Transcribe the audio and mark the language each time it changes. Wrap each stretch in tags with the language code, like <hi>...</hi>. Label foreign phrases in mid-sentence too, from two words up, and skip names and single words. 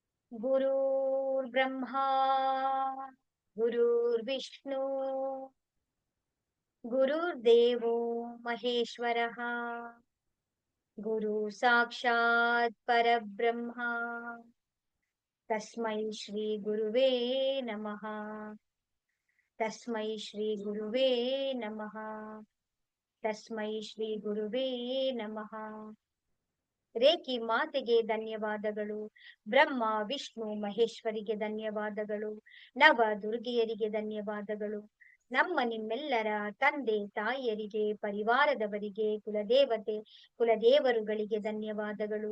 <sa>गुरुर्ब्रह्मा गुरुर्विष्णु गुरुर्देवो महेश्वरः गुरु साक्षात् परब्रह्मा तस्मै श्री गुरुवे नमः तस्मै श्री गुरुवे नमः तस्मै श्री गुरुवे नमः</sa> <kn>ರೇಖಿ ಮಾತೆಗೆ ಧನ್ಯವಾದಗಳು. ಬ್ರಹ್ಮ ವಿಷ್ಣು ಮಹೇಶ್ವರಿಗೆ ಧನ್ಯವಾದಗಳು. ನವ ದುರ್ಗೆಯರಿಗೆ ಧನ್ಯವಾದಗಳು. ನಮ್ಮ ನಿಮ್ಮೆಲ್ಲರ ತಂದೆ ತಾಯಿಯರಿಗೆ, ಪರಿವಾರದವರಿಗೆ, ಕುಲದೇವರುಗಳಿಗೆ ಧನ್ಯವಾದಗಳು.</kn>